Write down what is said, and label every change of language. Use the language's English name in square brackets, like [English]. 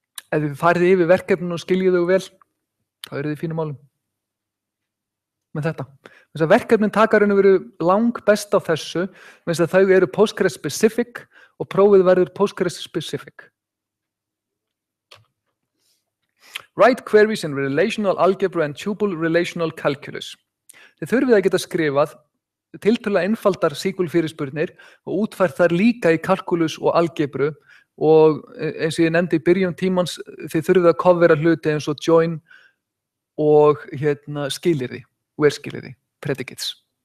[Icelandic] Ef þið farið yfir verkefninu og skiljið þau vel, þá þið í fínum málum. Með þetta. Þess að verkefnin taka raun og veru langbest á þessu, þess að þau Postgres specific og prófið verður Postgres specific. [English] Write queries in relational algebra and tuple relational calculus. [Icelandic] Þið þurfið að geta skrifað tiltölulega einfaldar SQL fyrirspurnir og útfært þær líka í kalkulus og algebru og eins og ég nefndi í byrjun tímans þið þurfið að covera hluti eins og join og skilyrði, where skilyrði, predicates.